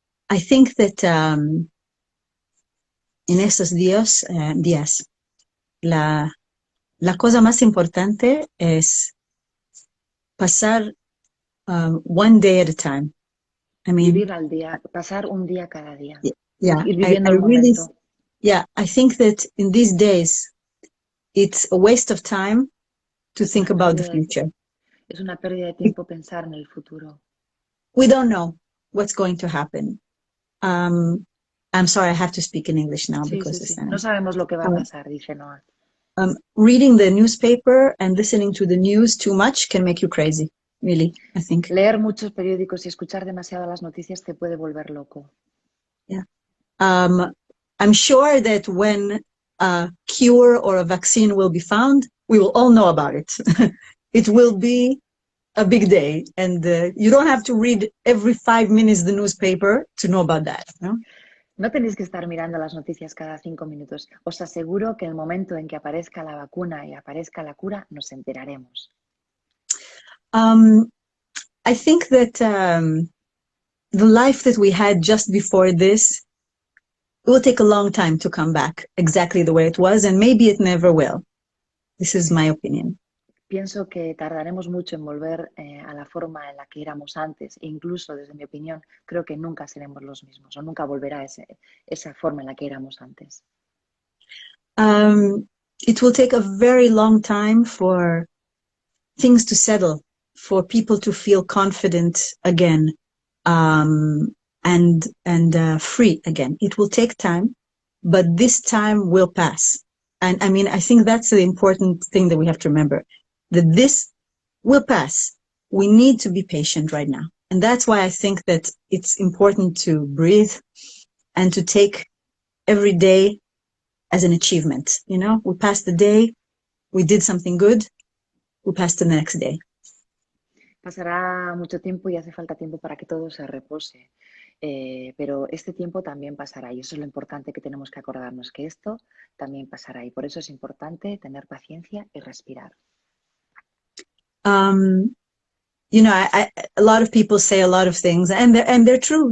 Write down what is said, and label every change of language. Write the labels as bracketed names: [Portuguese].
[English] I think that [Spanish] en estos días la cosa más importante es pasar [English] one day at a time. I mean, [Spanish] Vivir al día, pasar un día cada día, [English] yeah, [Spanish] ir viviendo [English] I [Spanish] el [English] really, [Spanish] momento. [English] yeah, I think that in these days it's a waste of time to think about the future. [Spanish] Es una pérdida de tiempo pensar en el futuro. [English] We don't know what's going to happen. I'm sorry, I have to speak in English now [Spanish] Sí, [English] because [Spanish] sí, [English] it's [Spanish] sí. No sabemos lo que va a pasar, dice Noa. [English] reading the newspaper and listening to the news too much can make you crazy. Really, I think. Leer muchos periódicos y escuchar demasiado las noticias te puede volver loco. Yeah. I'm sure that when a cure or a vaccine will be found, we will all know about it. It will be a big day, and you don't have to read every 5 minutes the newspaper to know about that. No? No tenéis que estar mirando las noticias cada 5 minutos. Os aseguro que en el momento en que aparezca la vacuna y aparezca la cura, nos enteraremos. I think that the life that we had just before this, it will take a long time to come back exactly the way it was, and maybe it never will. This is my opinion. [Spanish] pienso que tardaremos mucho en volver a la forma en la que éramos antes e incluso, desde mi opinión, creo que nunca seremos los mismos o nunca volverá esa forma en la que éramos antes. [English] It will take a very long time for things to settle, for people to feel confident again, and free again. It will take time, but this time will pass. And I mean, I think that's the important thing that we have to remember, that this will pass. We need to be patient right now. And that's why I think that it's important to breathe and to take every day as an achievement. You know, we passed the day, we did something good, we passed to the next day. [Spanish] Pasará mucho tiempo y hace falta tiempo para que todo se repose. Pero este tiempo también pasará y eso es lo importante que tenemos que acordarnos, que esto también pasará y por eso es importante tener paciencia y respirar. [English] You know, a lot of people say a lot of things, and they're true.